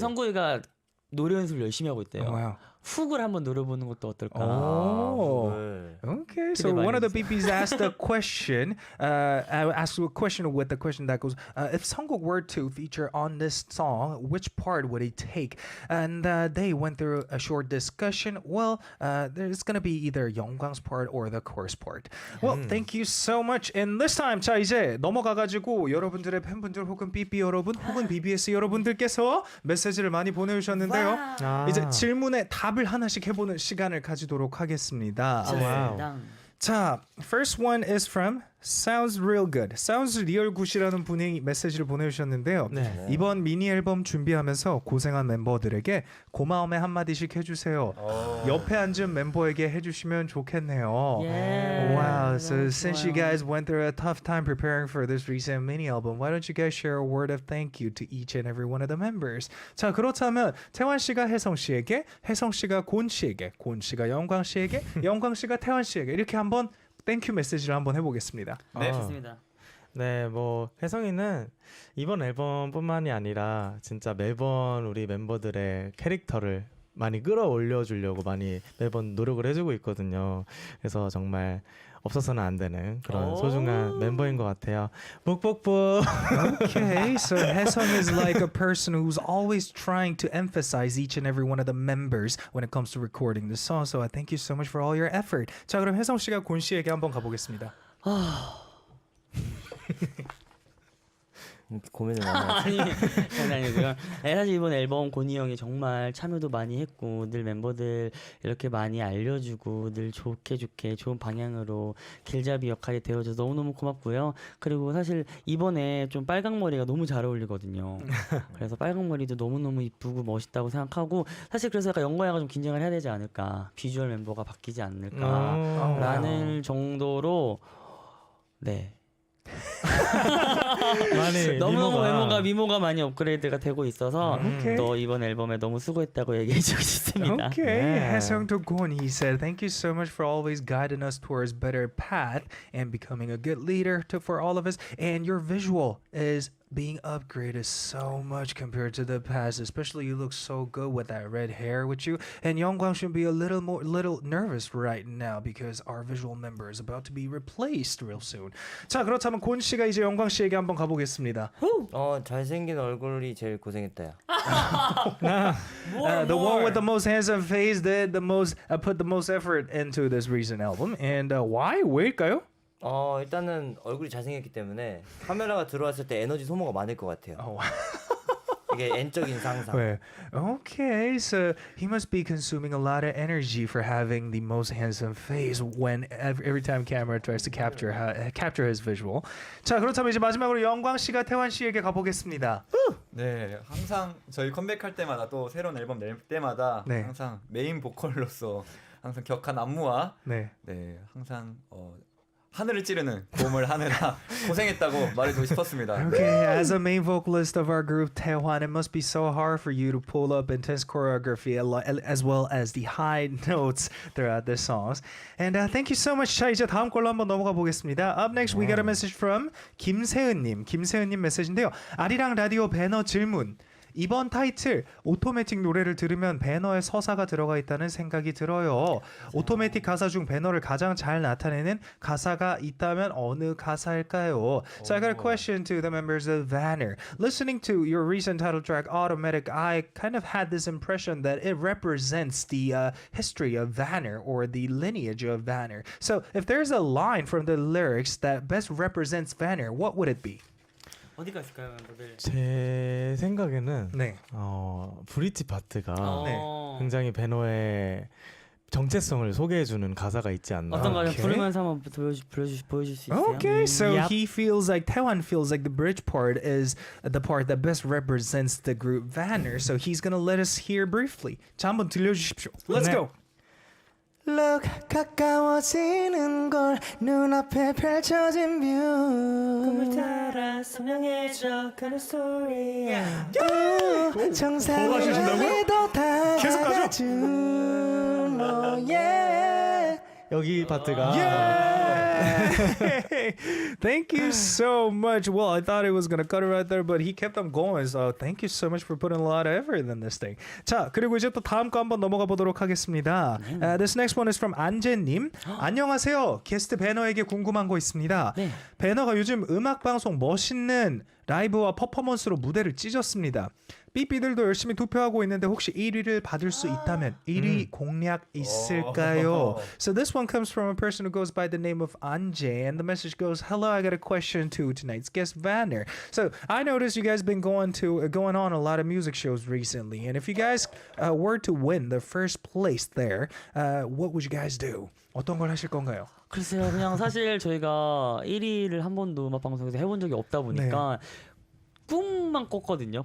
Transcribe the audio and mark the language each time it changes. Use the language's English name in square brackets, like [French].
[Korean] 성구이가 노래 연습을 열심히 하고 있대요. [English] wow. [Korean] 훅을 한번 노려보는 것도 어떨까? [English] Oh. [Korean] 네. [English] Okay, so [Korean] 기대 많이 [English] one of the [Korean] 해주세요. [English] BPs asked a question. Asked a question with the question that goes, if Sungkook were to feature on this song, which part would he take? And they went through a short discussion. Well, there's gonna be either Yeonggwang's part or the chorus part. Well, thank you so much. And this time, [Korean] 자 이제 넘어가가지고 여러분들의 팬분들 혹은 BB 여러분 혹은 BBS 여러분들께서 메시지를 많이 보내주셨는데요. 아. 이제 질문에 답을 하나씩 해보는 시간을 가지도록 하겠습니다. 와우. 자, [English] first one is from Sounds Real Good. [Korean] Sounds Real Good이라는 분이 메시지를 보내주셨는데요. 네. 이번 미니 앨범 준비하면서 고생한 멤버들에게 고마움의 한마디씩 해주세요. 옆에 앉은 멤버에게 해주시면 좋겠네요. 예. [English] Wow, [Korean] 너무 [English] so since you [Korean] 좋아요. [English] guys went through a tough time preparing for this recent mini album, why don't you guys share a word of thank you to each and every one of the members? [Korean] 자, 그렇다면 태환 씨가 혜성 씨에게, 혜성 씨가 곤 씨에게, 곤 씨가 영광 씨에게, 영광 씨가 태환 씨에게 이렇게 한번 땡큐 메시지를 한번 해보겠습니다. 네. 좋습니다. 네, 뭐 혜성이는 이번 앨범뿐만이 아니라 진짜 매번 우리 멤버들의 캐릭터를 많이 끌어올려 주려고 많이 매번 노력을 해주고 있거든요. 그래서 정말 없어서는 안 되는 그런 오. 소중한 멤버인 것 같아요. 묵묵묵. [English] Okay, so Haesung is like a person who's always trying to emphasize each and every one of the members when it comes to recording the song. So I thank you so much for all your effort. [Korean] 자, 그럼 혜성 씨가 곤 씨에게 한번 가보겠습니다. 이렇게 고민을 많이 하죠. 아니 아니고요. 사실 이번 앨범 고니 형이 정말 참여도 많이 했고 늘 멤버들 이렇게 많이 알려주고 늘 좋게 좋은 방향으로 길잡이 역할이 되어줘서 너무너무 고맙고요. 그리고 사실 이번에 좀 빨강머리가 너무 잘 어울리거든요. 그래서 빨강머리도 너무너무 이쁘고 멋있다고 생각하고 사실 그래서 약간 영광이가 좀 긴장을 해야 되지 않을까. 비주얼 멤버가 바뀌지 않을까라는 정도로 네. 많이 너무너무 미모가 많이 업그레이드가 되고 있어서 [English] Okay. [Korean] 또 이번 앨범에 너무 수고했다고 얘기해주고 싶습니다. [English] Okay, Yeah. Haesung Dokgun, he said, thank you so much for always guiding us towards better path and becoming a good leader for all of us. And your visual is being upgraded so much compared to the past. Especially you look so good with that red hair with you. And Yeonggwang should be a little nervous right now because our visual member is about to be replaced real soon. [Korean] 자, 그렇다면 곤 씨가 이제 영광 씨에게 한번 가보겠습니다. 잘생긴 얼굴이 제일 고생했다요. [English] The one with the most handsome face did the most put the most effort into this recent album. And why? [Korean] 왜일까요? 일단은 얼굴이 잘생겼기 때문에 카메라가 들어왔을 때 에너지 소모가 많을 것 같아요. 이게 N적인 상상. [English] Wait, okay, so he must be consuming a lot of energy for having the most handsome face when every time camera tries to capture his visual. [Korean] 자, 그렇다면 이제 마지막으로 영광 씨가 태환 씨에게 가보겠습니다. 네, 항상 저희 컴백할 때마다 또 새로운 앨범 낼 때마다 네. 항상 메인 보컬로서 항상 격한 안무와 네. 네, 항상 하늘을 찌르는 고음을 하느라 고생했다고 말해주고 싶었습니다. [English] Okay, as a main vocalist of our group, Taehwan, it must be so hard for you to pull up intense choreography as well as the high notes throughout the songs. And thank you so much. [Korean] 자, 이제 다음 걸로 한번 넘어가 보겠습니다. [English] Up next, we got a message from 김세은님. [Korean] 김세은님 메시지인데요. 아리랑 라디오 배너 질문. 이번 타이틀 오토매틱 노래를 들으면 배너에 서사가 들어가 있다는 생각이 들어요. 오토매틱 가사 중 배너를 가장 잘 나타내는 가사가 있다면 어느 가사일까요? [English] So I got a question to the members of Vanner. Listening to your recent title track Automatic, I kind of had this impression that it represents the history of Vanner or the lineage of Vanner. So if there's a line from the lyrics that best represents Vanner, what would it be? [Korean] 어디가 있을까요, 멤버들? 제 생각에는 네. 브릿지 파트가 네. 굉장히 배너의 정체성을 소개해주는 가사가 있지 않나. 어떤 가요? [English] Okay. [Korean] 부르면서 한번 보여줄 수 있어요? [English] Okay, so Yep. he feels like Taewan feels like the bridge part is the part that best represents the group Vanner. So he's gonna let us hear briefly. [Korean] 자, 한번 들려주십시오. [English] Let's [Korean] 네. [English] go. [Korean] Look 가까워지는 걸 눈앞에 펼쳐진 뷰 꿈을 따라 선명해져 가는 스토리 정상의 더 다가가준 너의 여기 파트가 [English] Thank you so much. Well, I thought it was gonna cut it right there, but he kept on going. So thank you so much for putting a lot of effort in this thing. [Korean] 자, 그리고 이제 또 다음 거 한번 넘어가 보도록 하겠습니다. [English] This next one is from 안재님. [Korean] 안녕하세요. 게스트 배너에게 궁금한 거 있습니다. 네. 배너가 요즘 음악 방송 멋있는 라이브와 퍼포먼스로 무대를 찢었습니다. 삐삐들도 열심히 투표하고 있는데 혹시 1위를 받을 수 있다면 1위 공략 있을까요? [English] So this one comes from a person who goes by the name of Anje, and the message goes, "Hello, I got a question to tonight's guest, Vanner. So I noticed you guys been going on a lot of music shows recently, and if you guys were to win the first place there, what would you guys do? [Korean] 어떤 걸 하실 건가요?" 글쎄요, 그냥 사실 저희가 1위를 한 번도 음악 방송에서 해본 적이 없다 보니까 꿈만 꿨거든요.